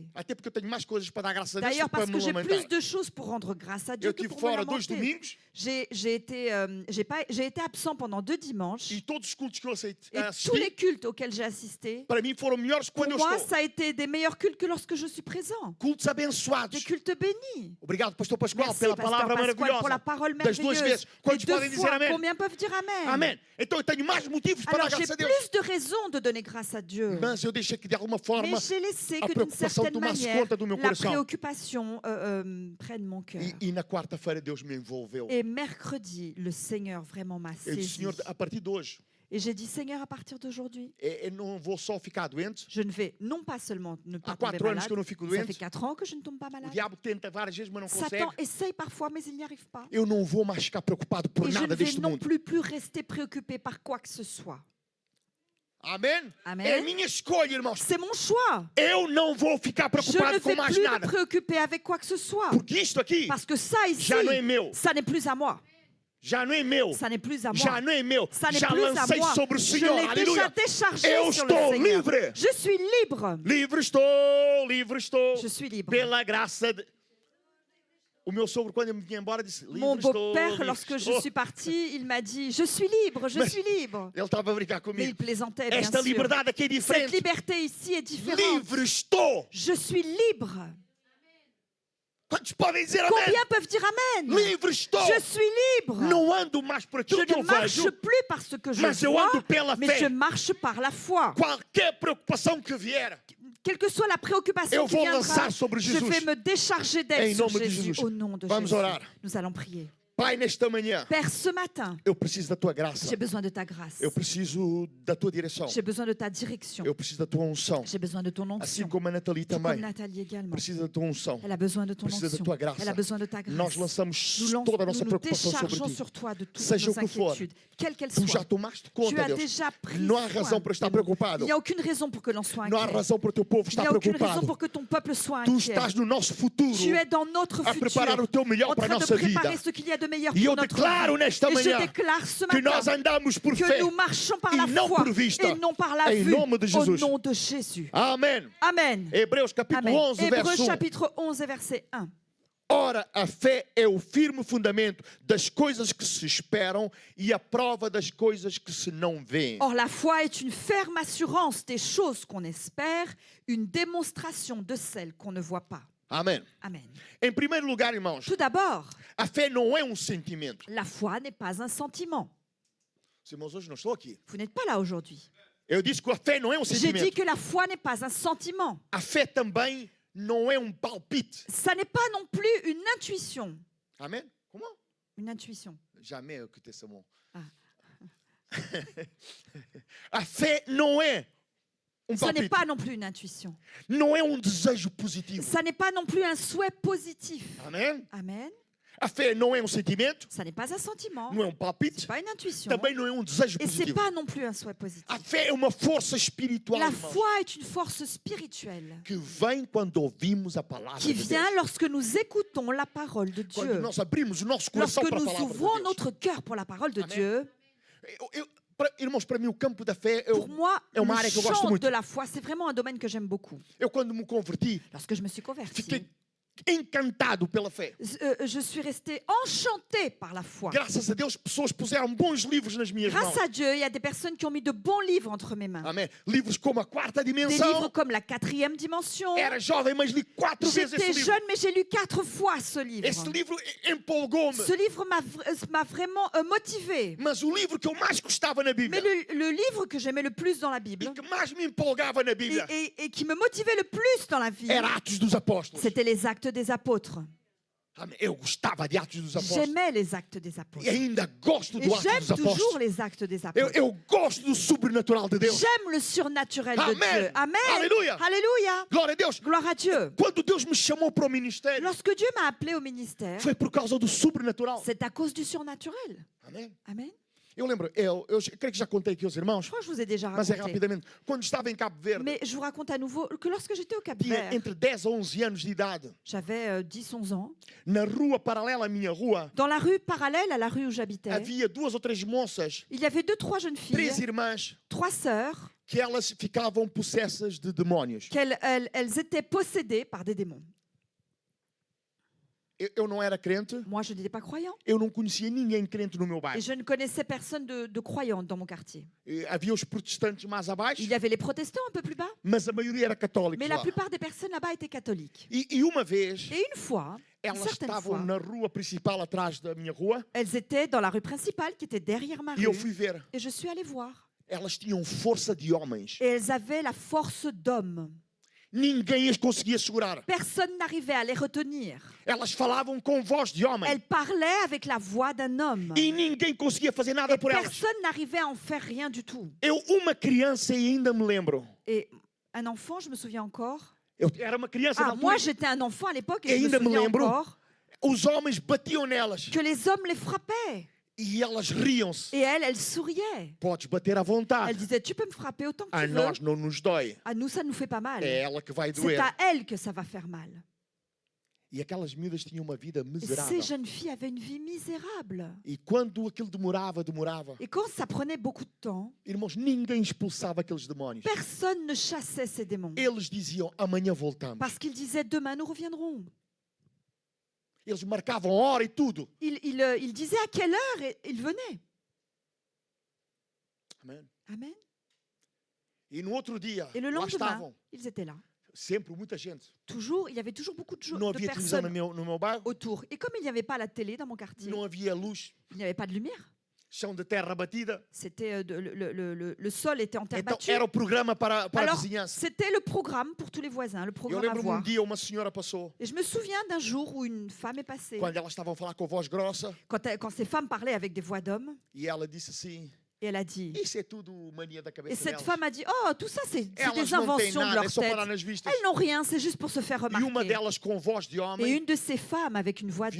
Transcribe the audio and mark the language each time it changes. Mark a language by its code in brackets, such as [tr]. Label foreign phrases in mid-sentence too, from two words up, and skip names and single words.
[pt] Até porque eu tenho mais coisas para dar graças a Deus [fr] D'ailleurs, do que para parce me que j'ai [pt] lamentar. [fr] plus de choses pour rendre grâce à Dieu [pt] Eu que estive [fr] pour me [pt] fora 2 [fr] lamenter. [pt] domingos [fr] J'ai été absent pendant 2 dimanches. [pt] e todos os cultos que eu [fr] Et [pt] assisti, [fr] tous les cultes auxquels j'ai assisté, [pt] para mim foram melhores [fr] pour [pt] quando eu [fr] moi, [pt] estou. [fr] ça a été des meilleurs cultes que lorsque je suis présent. [pt] Cultos [fr] Des [pt] abençoados. [fr] cultes bénis. [pt] Obrigado, pastor Pascoal, [fr] Merci, [pt] pela [fr] Pasteur [pt] palavra [fr] Pasquale, [pt] maravilhosa. [fr] pour la parole [pt] Das duas [fr] merveilleuse. [pt] vezes. [fr] Les [pt] Quantos [fr] 2 [pt] podem dizer [fr] fois, [pt] amém? [fr] combien peuvent dire Amen? [pt] Amém. Então eu tenho mais motivos para [fr] Alors [pt] dar [fr] j'ai [pt] graças a Deus. [fr] plus de raisons de donner grâce à Dieu. [pt] Mas eu deixei que de alguma forma [fr] Mais j'ai laissé [pt] a [fr] que d'une [pt] preocupação [fr] certaine [pt] tomasse [fr] manière, [pt] conta do meu [fr] la [pt] coração. [fr] préoccupation prenne mon cœur. [pt] E na quarta-feira Deus me envolveu. [fr] Et mercredi, le Seigneur vraiment m'a [pt] Eu disse, [fr] saisi. [pt] Senhor, a partir de hoje, [fr] Et j'ai dit, Seigneur, à partir d'aujourd'hui, [pt] eu não vou só ficar doente. [fr] je ne vais non pas seulement ne pas [pt] Há [fr] tomber [pt] 4 anos [fr] malade, [pt] que eu não fico [fr] ça fait [pt] doente. [fr] 4 ans que je ne tombe pas [pt] O [fr] malade. [pt] diabo tenta várias vezes, mas não consegue. [fr] Satan essaye parfois, mais il n'y arrive pas. [pt] Eu não vou mais ficar preocupado por [fr] Et je ne [pt] nada [fr] vais [pt] deste [fr] non [pt] mundo. [fr] plus rester préoccupé par quoi que ce soit. [pt] Amém? Amém. É a minha escolha, irmãos. [fr] C'est mon choix. [pt] Eu não vou ficar [fr] Je ne [pt] preocupado com [fr] vais [pt] mais [fr] plus me [pt] nada. [fr] préoccuper avec quoi que ce soit. [pt] Porque isto aqui [fr] Parce que ça ici, [pt] já não é meu. [fr] ça n'est plus à moi. [pt] Já não é meu. [fr] Ça n'est plus à moi. [pt] Já não é meu. [fr] Ça n'est [pt] Já [fr] plus à [pt] lancei [fr] moi. [pt] sobre o [fr] Je [pt] Senhor. [fr] l'ai déjà [pt] Aleluia. [fr] déchargé [pt] Eu [fr] sur le [pt] estou [fr] Seigneur. [pt] livre. [fr] Je suis libre. [pt] Livre estou, livre estou. [fr] Je suis libre. [pt] Pela graça de... O meu sogro, quando eu me vinha embora, disse: [fr] Mon [pt] livre estou, [fr] beau-père, [pt] livre [fr] lorsque je [pt] estou. [fr] suis partie, il m'a dit, je suis libre, je [pt] Mais- [fr] suis libre. [pt] Ele estava a brincar [fr] Mais il [pt] comigo. [fr] plaisantait, bien [pt] Esta [fr] sûr. [pt] liberdade aqui é [fr] Cette [pt] diferente. [fr] liberté ici est différente. [pt] Livre estou. [fr] Je suis libre. [pt] Quantos podem dizer amém? [fr] Combien peuvent dire Amen? [pt] Livre estou. [fr] Je suis libre. [pt] Não ando mais por [fr] Je [pt] aquilo que [fr] ne [pt] eu [fr] marche [pt] vejo. [fr] plus par ce que je [pt] Mas eu [fr] vois, [pt] ando pela [fr] mais [pt] fé. [fr] je marche par la foi. [pt] Qualquer preocupação que vier, [fr] Quelle que soit la préoccupation [pt] eu [fr] qui [pt] vou [fr] viendra, [pt] lançar sobre [fr] je [pt] Jesus. [fr] vais me décharger [pt] Em [fr] d'elle sur [pt] nome de [fr] Jésus. [pt] Jesus. [fr] Au nom de [pt] Vamos [fr] Jésus. [pt] orar. [fr] Nous allons prier. [pt] Pai, nesta manhã, [fr] Père, ce matin, [pt] eu preciso da tua graça. [fr] j'ai besoin de ta grâce. [pt] Eu preciso da tua direção. [fr] J'ai besoin de ta direction. [pt] Eu preciso da tua unção. [fr] J'ai besoin de ton [pt] Assim [fr] onction. [pt] como a Nathalie [fr] Tout comme [pt] também [fr] Nathalie également. [pt] precisa da tua unção. [fr] Elle a besoin de ton [pt] Precisa da [fr] onction. [pt] tua graça. [fr] Elle a besoin de ta [pt] Nós [fr] grâce. [pt] lançamos [fr] Nous, [pt] toda a nossa [fr] nous nous [pt] preocupação sobre [fr] déchargeons [pt] ti. [fr] sur toi de toutes [pt] Seja [fr] nos [pt] o que for. [fr] inquiétudes, quelles qu'elles [pt] Tu já [fr] soient. [pt] tomaste [fr] Tu [pt] conta, [fr] as [pt] Deus. [fr] déjà pris [pt] Não há [fr] soin [pt] razão para estar [fr] de nous. [pt] preocupado. [fr] Il n'y a aucune raison pour que l'on soit [pt] Não há [fr] inquiet. [pt] razão para o teu povo [fr] Il [pt] estar [fr] n'y a aucune raison [pt] preocupado. [fr] pour que ton peuple soit [pt] Tu [fr] inquiet. [pt] estás no nosso futuro [fr] Tu es dans notre [pt] a preparar o [fr] futur, [pt] teu melhor [fr] en [pt] para a [fr] train de [pt] nossa vida. [fr] préparer ce qu'il y a de meilleur [pt] E eu [fr] pour notre [pt] declaro [fr] vie. [pt] nesta [fr] Et je [pt] manhã [fr] déclare ce [pt] que nós [fr] matin [pt] andamos por [fr] que [pt] fé [fr] nous marchons par [pt] e [fr] la [pt] não [fr] foi [pt] por vista. [fr] et non par la [pt] Em [fr] vue, [pt] nome de [fr] au [pt] Jesus. [fr] nom de Jésus. [pt] Amém. [fr] Amen. [pt] Hebreus capítulo [fr] Amen. [pt] 11, [fr] Hébreux [pt] verso 1. [fr] chapitre 11 et verset 1. [pt] Ora, a fé é o firme fundamento das coisas que se esperam e a prova das coisas que se não veem. [fr] Or, la foi est une ferme assurance des choses qu'on espère, une démonstration de celles qu'on ne voit pas. [pt] Amém. [fr] Amen. [pt] Em primeiro lugar, irmãos, [fr] Tout d'abord, [pt] a fé não é um sentimento. [fr] la foi n'est pas un sentiment. [pt] Os irmãos hoje não estou aqui. [fr] Vous n'êtes pas là aujourd'hui. [pt] Eu disse que a fé não é um [fr] J'ai dit [pt] sentimento. [fr] que la foi n'est pas un sentiment. [pt] A fé também não é um palpite. [fr] Ça n'est pas non plus une intuition. [pt] Amém? Como? [fr] Une intuition. [pt] Jamais eu escutei esse mão. [fr] Ah. [pt] A fé não é um [fr] Ça n'est [pt] palpite. [fr] pas non plus une intuition. [pt] Não é um desejo positivo. [fr] Ça n'est pas non plus un souhait positif. [pt] Amém? [fr] Amen. [pt] A fé não é um sentimento, [fr] Ça n'est pas un sentiment. [pt] não é um palpite, [fr] C'est pas une intuition. [pt] também não é um desejo [fr] Et c'est [pt] positivo. [fr] pas non plus un souhait positif. [pt] A fé é uma força espiritual, [fr] La [pt] irmãos, [fr] foi est une force spirituelle [pt] que vem quando ouvimos a palavra [fr] qui [pt] de Deus. [fr] vient lorsque nous écoutons la parole de [pt] Quando [fr] Dieu. [pt] nós abrimos o nosso coração [fr] Lorsque [pt] para a [fr] nous [pt] palavra de [fr] ouvrons [pt] Deus. [fr] notre cœur pour la parole de [pt] Amen. [fr] Dieu. [pt] Irmãos, para mim o campo da fé, [fr] Pour moi, [pt] é uma área [fr] le [pt] que eu gosto [fr] champ [pt] muito. [fr] de la foi, c'est vraiment un domaine que j'aime beaucoup. [pt] Eu quando me converti, [fr] Lorsque je me suis convertie, [pt] fiquei encantado pela fé. [fr] je suis restée enchantée par la foi. [pt] Graças a Deus, pessoas puseram bons livros nas minhas mãos. [fr] Grâce à Dieu, il y a des personnes qui ont mis de bons livres entre mes mains. [pt] Amém. Livros como A Quarta [fr] Des livres [pt] Dimensão. [fr] comme La quatrième dimension. [pt] Era jovem, mas li 4 vezes [fr] J'étais [pt] esse livro. [fr] jeune, mais j'ai lu 4 fois ce livre. [pt] Esse livro empolgou-me. [fr] Ce livre m'a vraiment motivée. [pt] Mas o livro que eu mais gostava na [fr] Mais [pt] Bíblia [fr] le livre que j'aimais le plus dans la [pt] e [fr] Bible [pt] que mais me empolgava na Bíblia [fr] et qui me motivait le plus dans la vie, [pt] era Atos dos Apóstolos. [fr] c'était les Actes des Apôtres. [pt] Amém. Eu gostava de Atos dos Apóstolos. [fr] J'aimais les Actes des [pt] E [fr] Apôtres. [pt] ainda gosto [fr] Et [pt] do Atos [fr] j'aime [pt] dos [fr] toujours [pt] Apóstolos. [fr] les Actes des Apôtres. [pt] Eu gosto do sobrenatural de Deus. [fr] J'aime le surnaturel de [pt] Amen. [fr] Dieu. Amen. [pt] Alléluia. [fr] Alléluia. [pt] Glória a Deus. [fr] Gloire à Dieu. [pt] Quando Deus me chamou para o ministério, [fr] Lorsque Dieu m'a appelé au ministère, [pt] foi por causa do sobrenatural. [fr] c'est à cause du surnaturel. [pt] Amém. [fr] Amen. [pt] Eu lembro, eu creio que já contei aqui aos [fr] Je [pt] irmãos, [fr] crois que je vous ai déjà [pt] mas é [fr] raconté. [pt] rapidamente. Quando estava em Cabo Verde, [fr] Mais je vous raconte à nouveau que lorsque j'étais au Cap [pt] tinha [fr] Vert, [pt] entre 10 a 11 anos de idade, [fr] j'avais 10-11 ans. [pt] na rua paralela à minha rua, [fr] Dans la rue parallèle à la rue où j'habitais, [pt] havia 2 ou 3 moças, [fr] il y avait 2-3 jeunes [pt] 3 [fr] filles, [pt] irmãs, [fr] 3 sœurs, [pt] que elas ficavam possessas de demónios. [fr] qu'elles étaient possédées par des démons. [pt] Eu não era crente, [fr] Moi, je n'étais pas croyant. [pt] eu não conhecia ninguém crente no meu [fr] Et [pt] bairro. [fr] je ne connaissais personne de croyant dans mon quartier. [pt] Havia os protestantes mais abaixo, [fr] Il y avait les protestants un peu plus bas, [pt] mas a maioria era católica. [fr] mais la plupart des personnes là-bas étaient catholiques. [pt] E uma vez, [fr] Et une fois, une [pt] elas [fr] certaine [pt] estavam [fr] fois, [pt] na rua principal atrás da minha rua [fr] elles étaient dans la rue principale qui était derrière ma [pt] e eu [fr] rue. [pt] fui ver. [fr] Et je suis allée voir. [pt] Elas tinham força de homens. [fr] Et elles avaient la force d'hommes. [pt] Ninguém as conseguia segurar. [fr] Personne n'arrivait à les retenir. [pt] Elas falavam com voz de homem. [fr] Elles parlaient avec la voix d'un homme. [pt] E ninguém conseguia fazer nada por elas. [fr] Personne n'arrivait à en faire rien du tout. [pt] Eu, uma criança, e ainda me lembro. [fr] Et un enfant, je me souviens encore. [pt] Eu era uma criança na [fr] Ah, moi, [pt] altura. [fr] j'étais un enfant à l'époque Et et je me [pt] ainda me [fr] souviens [pt] lembro. [fr] encore [pt] Os homens batiam nelas. [fr] que les hommes les frappaient. [pt] E elas riam-se. [fr] Et elles souriaient. [pt] Podes bater à [fr] Elles [pt] vontade. [fr] disaient, tu peux me frapper autant que [pt] A [fr] tu veux. [pt] nós não nos dói. [fr] À nous, ça nous fait pas mal. [pt] É ela que vai [fr] C'est [pt] doer. [fr] à elles que ça va faire mal. [pt] E aquelas miúdas tinham uma vida [fr] Et [pt] miserável. [fr] ces jeunes filles avaient une vie misérable. [pt] E quando aquilo demorava. [fr] Et quand ça prenait beaucoup de temps, [pt] Irmãos, ninguém expulsava aqueles demónios. [fr] personne ne chassait ces démons. [pt] Eles diziam, amanhã voltamos. [fr] Parce qu'ils disaient, demain nous reviendrons. [pt] Eles marcavam a hora e tudo. [fr] Ils disaient à quelle heure ils venaient. [pt] Amém. [fr] Amen. [pt] E no outro dia, [fr] Et le [pt] lá [fr] lendemain, [pt] estavam. [fr] ils étaient là. [pt] Sempre muita gente. [fr] Toujours, il y avait toujours beaucoup [pt] Não [fr] de [pt] havia televisão [fr] personnes [pt] no meu bairro. [fr] autour. Et comme il n'y avait pas la télé dans mon quartier, [pt] Não havia luz. [fr] il n'y avait pas de lumière. [pt] chão de terra batida. [fr] C'était le sol était en terre [pt] Então [fr] battue. [pt] era o programa para a [fr] Alors, [pt] vizinhança. [fr] c'était le programme pour tous les voisins, le [pt] Eu [fr] programme à [pt] lembro-me [fr] voir. [pt] dia uma senhora passou, [fr] Et je me souviens d'un jour où une femme est passée. [pt] quando elas estavam a falar com voz grossa, [fr] Quand ces femmes parlaient avec des voix d'hommes, [pt] e ela disse assim: [fr] et elle a dit. [pt] isso é tudo mania da [fr] Et [pt] cabeça [fr] cette [pt] delas. [fr] femme a dit, oh, tout ça, c'est [pt] Elas [fr] des [pt] não têm [fr] inventions de [pt] nada, é [fr] leur [pt] só [fr] tête. [pt] parar nas vistas. [fr] Elles n'ont rien, c'est juste pour se faire [pt] E uma [fr] remarquer. [pt] delas com voz de [fr] Et [pt] homem [fr] une de ces femmes, avec une voix